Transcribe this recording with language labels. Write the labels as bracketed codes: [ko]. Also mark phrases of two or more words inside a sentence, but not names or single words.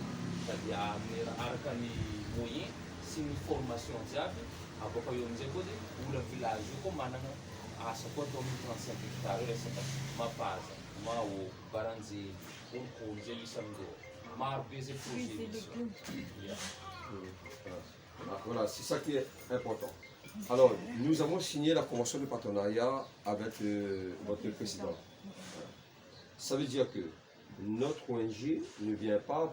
[mg] Sady araka ny moyen sy ny formation jiaby. Aboaka eo amin'izay koa zay olo village io koa manana asa koa atao amin'ny 35 hectare io resaka mapaza, mahô, baranjely, konikony zay misy amindreo. Maro be zay projet misy. [fr] Voilà, c'est ça qui est important. Alors, nous avons signé la convention de partenariat avec votre président. Ça veut dire que notre ONG ne vient pas